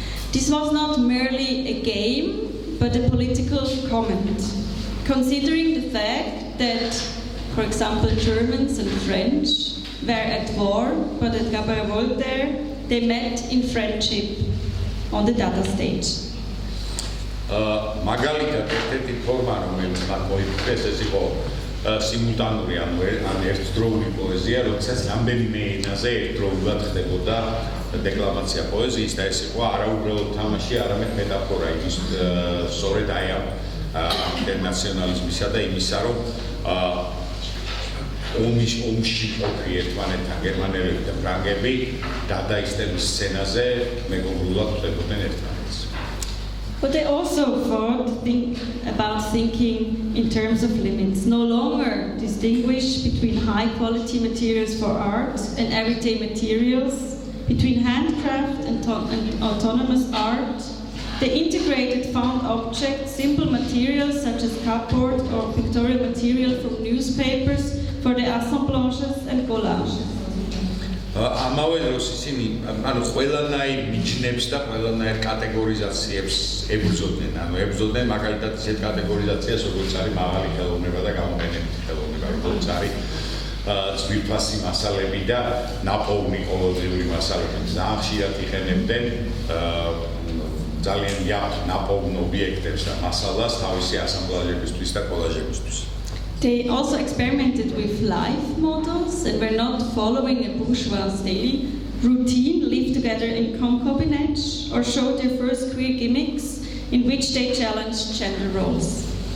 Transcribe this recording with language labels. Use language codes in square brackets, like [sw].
[en] This was not merely a game, but a political comment, considering the fact that, for example, Germans and French were at war, but at Voltaire, they met in friendship on the Dada stage. [ka] მაგალითად ერთ-ერთი ფორმა, რომელიც მათ მოიფიქრეს, ეს იყო სიმულტანური, ანუ ერთდროული პოეზია, როდესაც რამდენიმე ენაზე ერთდროულად ხდებოდა დეკლამაცია პოეზიის და ეს იყო არაუბრალოდ თამაში, არამედ მეტაფორა იმის სწორედ აი ამ ინტერნაციონალიზმისა და იმისა, რომ ომში ყოფი ერთმანეთთან გერმანელები და ფრანგები დადაისტების სცენაზე მეგობრულად ხდებოდნენ ერთმანეთს. [en] But they also fought about thinking in terms of limits, no longer distinguish between high-quality materials for art and everyday materials, between handcraft and autonomous art. They integrated found objects, simple materials such as cardboard or pictorial material from newspapers for the assemblages and collages. [ka] ამავე დროს ისინი ყველანაირ მიჯნებს და ყველანაირ კატეგორიზაციებს ებრძოდნენ. ებრძოდნენ მაგალითად ისეთ კატეგორიზაციას, როგორც არის მაღალი ხელოვნება და გამოფენების ხელოვნება, როგორც არის ძვირფასი მასალები და ნაპოვნი ყოველდღიური მასალები. ძალიან ხშირად იყენებდნენ ძალიან იაფ ნაპოვნ ობიექტებს და მასალას თავისი ასამბლაჟებისთვის და კოლაჟებისთვის. [en] They also experimented with life models and were not following a bourgeois daily routine, lived together in concubinage, or showed their first queer gimmicks in which they challenged gender roles.